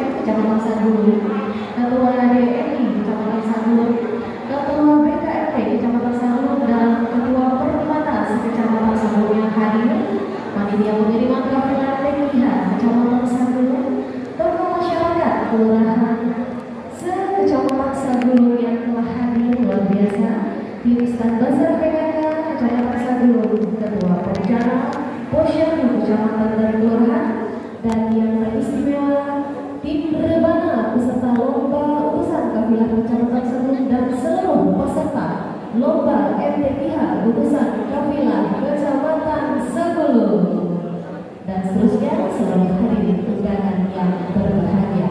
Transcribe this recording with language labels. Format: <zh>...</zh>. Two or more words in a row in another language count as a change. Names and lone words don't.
<id>Kecamatan Sagulu, Ketua DRI Kecamatan Sagulu, Ketua BKRT Kecamatan Sagulu, dan Ketua Perbanas Kecamatan Sagulu yang hadir, panitia pengiriman kafilah TKH Kecamatan Sagulu, tokoh masyarakat kelurahan se-Kecamatan Sagulu yang telah hadir luar biasa, tim stand bazar PKK Kecamatan Sagulu, Ketua Perencanaan Posyandu Kecamatan dan Kelurahan, dan yang teristimewa tim Rebana peserta lomba urusan kafilah Kecamatan Sagulu dan seluruh peserta lomba MTQH urusan kafilah Kecamatan Sagulu, dan seterusnya seluruh hadirin undangan yang berbahagia.</id>